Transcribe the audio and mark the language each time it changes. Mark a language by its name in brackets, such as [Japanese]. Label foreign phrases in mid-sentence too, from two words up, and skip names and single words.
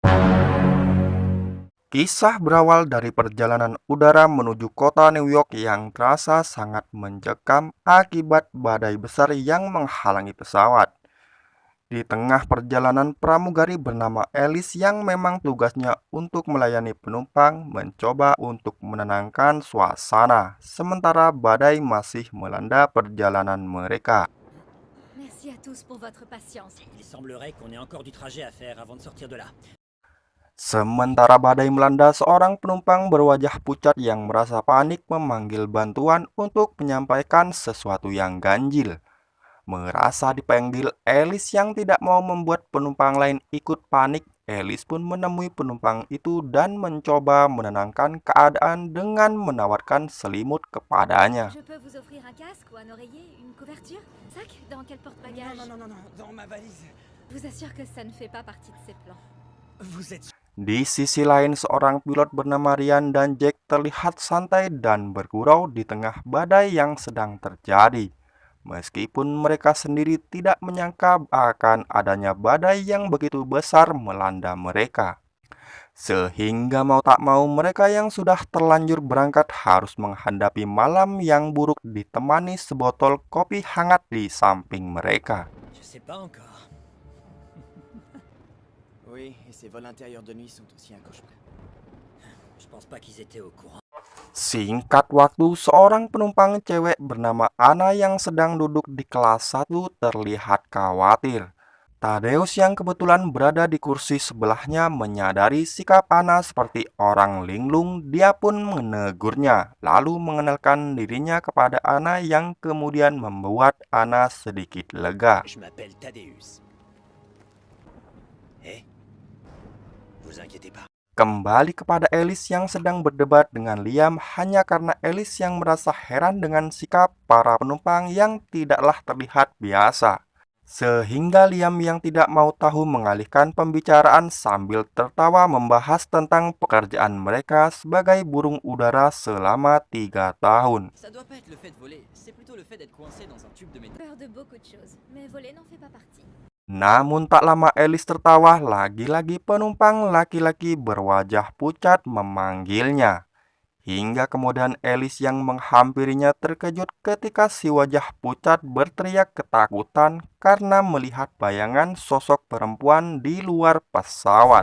[Indonesian] Kisah berawal dari perjalanan udara menuju kota New York yang terasa sangat mencekam akibat badai besar yang menghalangi pesawat. Di tengah perjalanan, pramugari bernama Alice yang memang tugasnya untuk melayani penumpang mencoba untuk menenangkan suasana, sementara badai masih melanda perjalanan mereka. [French] Merci à tous pour votre patience. Il semblerait qu'on ait encore du trajet à faire avant de sortir de là. [Indonesian] Sementara badai melanda, seorang penumpang berwajah pucat yang merasa panik memanggil bantuan untuk menyampaikan sesuatu yang ganjil. Merasa dipanggil, Alice yang tidak mau membuat penumpang lain ikut panik. Alice pun menemui penumpang itu dan mencoba menenangkan keadaan dengan menawarkan selimut kepadanya. [French] Je peux vous offrir un casque ou un oreiller, une couverture? Sac? Dans quel porte-bagages? Non, dans ma valise. Je vous assure que ça ne fait pas partie de ces plans. Vous êtes... [Indonesian] Di sisi lain, seorang pilot bernama Ryan dan Jack terlihat santai dan bergurau di tengah badai yang sedang terjadi. Meskipun mereka sendiri tidak menyangka akan adanya badai yang begitu besar melanda mereka. Sehingga mau tak mau mereka yang sudah terlanjur berangkat harus menghadapi malam yang buruk ditemani sebotol kopi hangat di samping mereka. [French] Je sais pas encore. Oui, et ces vols intérieurs de nuit sont aussi un cauchemar. Je pense pas qu'ils étaient au courant. [Indonesian] Singkat waktu, seorang penumpang cewek bernama Anna yang sedang duduk di kelas 1 terlihat khawatir. Tadeus yang kebetulan berada di kursi sebelahnya menyadari sikap Anna seperti orang linglung. Dia pun menegurnya, lalu mengenalkan dirinya kepada Anna yang kemudian membuat Anna sedikit lega. [French] Je m'appelle Thaddeus. Vous inquiétez pas. [Indonesian] Kembali kepada Alice yang sedang berdebat dengan Liam hanya karena Alice yang merasa heran dengan sikap para penumpang yang tidaklah terlihat biasa. Sehingga Liam yang tidak mau tahu mengalihkan pembicaraan sambil tertawa membahas tentang pekerjaan mereka sebagai burung udara selama 3 tahun. [French] Ça doit pas être le fait de voler, c'est plutôt le fait d'être coincé dans un tube de métal. Peur de beaucoup de choses, mais voler n'en fait pas partie. [Indonesian] Namun tak lama Alice tertawa, lagi-lagi penumpang laki-laki berwajah pucat memanggilnya. Hingga kemudian Alice yang menghampirinya terkejut ketika si wajah pucat berteriak ketakutan karena melihat bayangan sosok perempuan di luar pesawat.